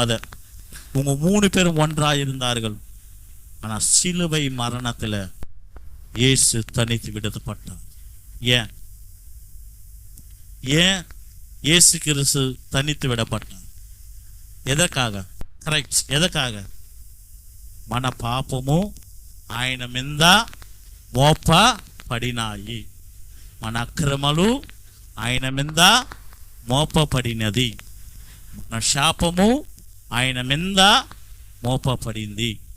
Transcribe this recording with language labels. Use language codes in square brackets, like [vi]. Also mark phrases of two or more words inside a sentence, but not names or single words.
[ta] அதை உங்க 3 பேரும் ஒன்றாய் இருந்தார்கள். ஆனால் சிலுவை மரணத்தில் இயேசு தனித்து விடப்பட்டார். ஏன் இயேசு கிறிஸ்து தனித்து விடப்பட்டார்? எதற்காக? கரெக்ட், எதற்காக? [te] మన పాపము ఆయన మీద మోపబడినాయి, మన అక్రమాలు ఆయన మీద మోపబడినది, మన శాపము ఆయన మీద మోపబడింది.